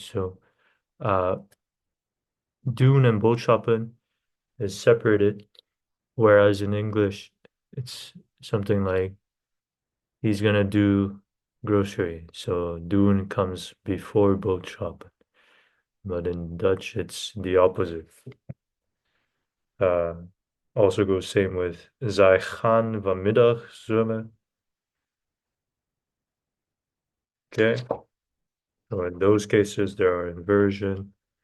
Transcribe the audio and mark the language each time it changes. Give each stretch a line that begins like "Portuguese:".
English: So uh, doen and boodschappen is separated, whereas in English it's something like he's gonna do grocery. So doen comes before boodschappen, but in Dutch it's the opposite. Uh, Also goes same with
Dutch: zij gaan vanmiddag zwemmen.
English: Okay. So in those cases there are inversion.